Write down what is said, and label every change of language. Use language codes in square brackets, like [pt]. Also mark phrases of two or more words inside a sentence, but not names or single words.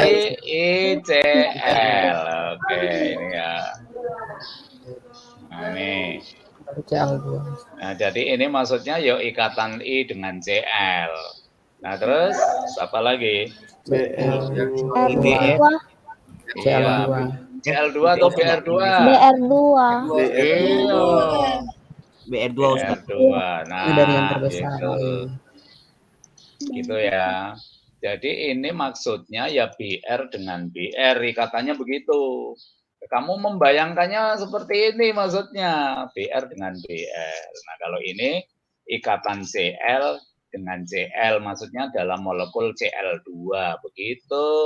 [id] ICL. Oke, ini ya. Nah, ini. CL2. Nah, jadi ini maksudnya ya ikatan I dengan CL. Nah, terus apa lagi? IBR. CL2. CL2 atau BR2? BR2. Iya. BR2 Ustaz. BR2. Nah, Itu dari yang terbesar. Gitu ya. Jadi ini maksudnya ya BR dengan BR, ikatannya begitu. Kamu membayangkannya seperti ini maksudnya, BR dengan BR. Nah, kalau ini ikatan CL dengan CL, maksudnya dalam molekul CL2, begitu.